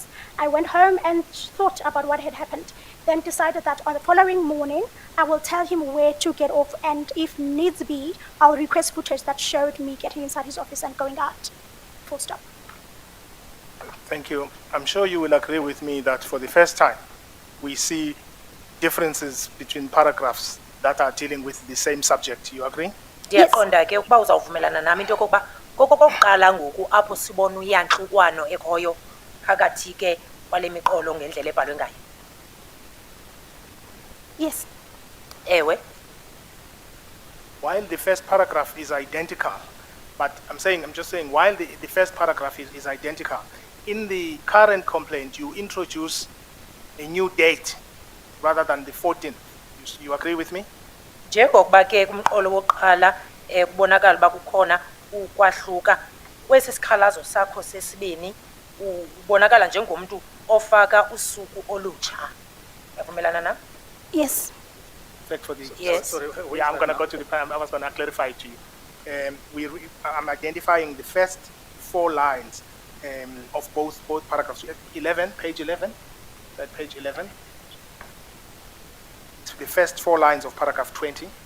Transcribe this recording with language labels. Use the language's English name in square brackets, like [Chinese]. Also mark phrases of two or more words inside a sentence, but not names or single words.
[English] I went home and thought about what had happened, then decided that on the following morning, I will tell him where to get off, and if needs be, I'll request footage that showed me getting inside his office and going out. Full stop. Thank you. I'm sure you will agree with me that for the first time, we see differences between paragraphs that are dealing with the same subject. You agree? [Xhosa] Ndiyaqonda ke ukuba uzawuvumelana nami into yokokuba kokokuqala ngoku apho sibona uyantlukwano ekhoyo phakathi ke kwale miqolo ngendlela ebhalwe ngayo. [English] Yes. [Xhosa] Ewe. [English] While the first paragraph is identical, but I'm just saying, while the first paragraph is identical, in the current complaint, you introduce a new date rather than the 14th. You agree with me? [Xhosa] Njengokuba ke kumqolo wokuqala kubonakala uba kukhona ukwahluka kwesi sikhalazo sakho sesibini ubonakala njengomuntu ofaka usuku olutsha. Yavumelana na? [English] Yes. Thanks for the. Yes. Sorry, I'm going to go to the. I was going to clarify to you. I'm identifying the first 4 lines of both paragraphs. 11, page 11. That page 11. The first 4 lines of paragraph 20.